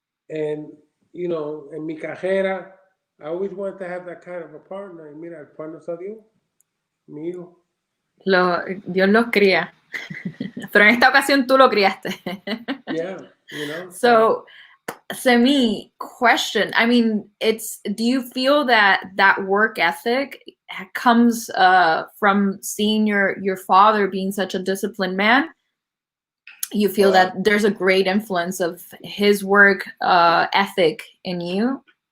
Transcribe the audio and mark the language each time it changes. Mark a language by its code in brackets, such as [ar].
[en] And you know, [es] en mi carrera, [en] I always wanted to have that kind of a partner. [es] Y mira, el partner salió, mi hijo. Dios los cría. Pero en esta ocasión tú lo criaste. [en] Yeah, you know. So, Cemí, question. I mean, do you feel that work ethic comes from seeing your father being such a disciplined man? You feel that there's a great influence of his work ethic in you?